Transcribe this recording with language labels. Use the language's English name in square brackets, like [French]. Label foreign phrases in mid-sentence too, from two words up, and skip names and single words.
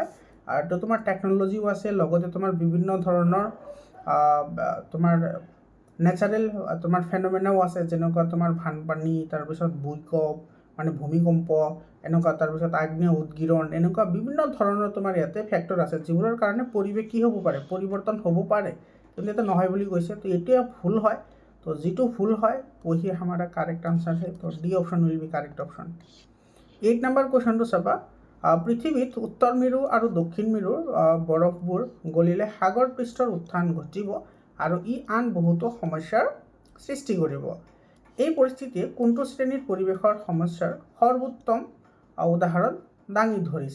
[Assamese] আৰু তোমাৰ টেকন'লজিও আছে, লগতে তোমাৰ বিভিন্ন ধৰণৰ তোমাৰ নেচাৰেল তোমাৰ ফেন'মেনাও আছে, যেনেকুৱা তোমাৰ বানপানী, তাৰপিছত ভূমিকম্প মানে ভূমিকম্প এনেকুৱা, তাৰপিছত আগ্নেয় উদগীৰণ, এনেকুৱা বিভিন্ন ধৰণৰ তোমাৰ ইয়াতে ফেক্টৰ আছে যিবোৰৰ কাৰণে পৰিৱেশ কি হ'ব পাৰে পৰিৱৰ্তন হ'ব পাৰে, কিন্তু এটা নহয় বুলি কৈছে, তো এইটোৱে ভুল হয়। তো যিটো ভুল হয় [Hindi] वही हमारा [English] correct answer [Hindi] है, तो [English] D option will be correct option. [Assamese] 8 নম্বৰ কুৱেশ্যনটো চাবা পৃথিৱীত উত্তৰ মেৰু আৰু দক্ষিণ মেৰুৰ বৰফবোৰ গলিলে সাগৰ পৃষ্ঠৰ উত্থান ঘটিব আৰু ই আন বহুতো সমস্যাৰ সৃষ্টি কৰিব। এই পৰিস্থিতিয়ে কোনটো শ্ৰেণীৰ পৰিৱেশৰ সমস্যাৰ সৰ্বোত্তম উদাহৰণ দাঙি ধৰিছে।